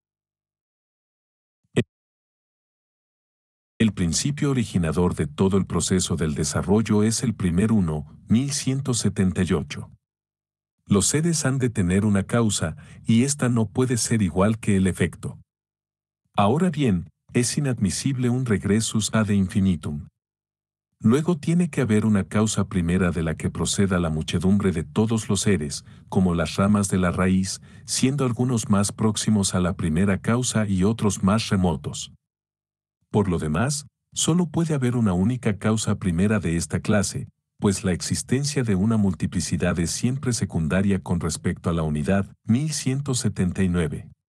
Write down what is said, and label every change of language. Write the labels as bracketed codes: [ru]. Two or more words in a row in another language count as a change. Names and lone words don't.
[es] El principio originador de todo el proceso del desarrollo es el primer uno, 1178. Los seres han de tener una causa, y ésta no puede ser igual que el efecto. Ahora bien, es inadmisible un [la] regressus ad infinitum. [es] Luego tiene que haber una causa primera de la que proceda la muchedumbre de todos los seres, como las ramas de la raíz, siendo algunos más próximos a la primera causa y otros más remotos. Por lo demás, solo puede haber una única causa primera de esta clase, pues la existencia de una multiplicidad es siempre secundaria con respecto a la unidad, 1179.